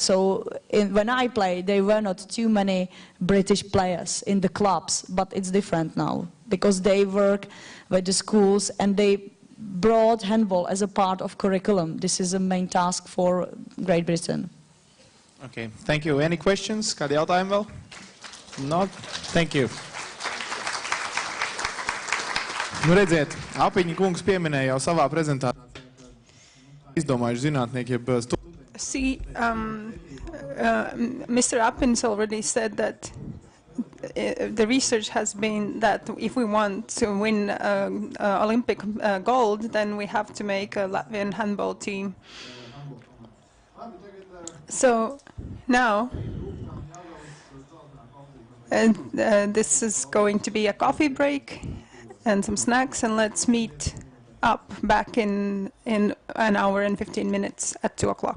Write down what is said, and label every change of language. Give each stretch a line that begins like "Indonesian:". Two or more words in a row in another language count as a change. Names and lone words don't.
English: So when I played, there were not too many British players in the clubs, but it's different now because they work with the schools and they brought handball as a part of curriculum. This is a main task for Great Britain. Okay, thank you. Any questions?
Latvian: Kādi jautājumi vēl?
English: Not? Thank you.
Latvian: Redziet, Apiņa kungs pieminēja jau savā prezentācijā. Izdomājuši zinātnieki, jeb
English: See, Mr. Appins already said that the research has been that if we want to win Olympic gold, then we have to make a Latvian handball team. So now, this is going to be a coffee break and some snacks, and let's meet up back in an hour and 15 minutes at 2 o'clock.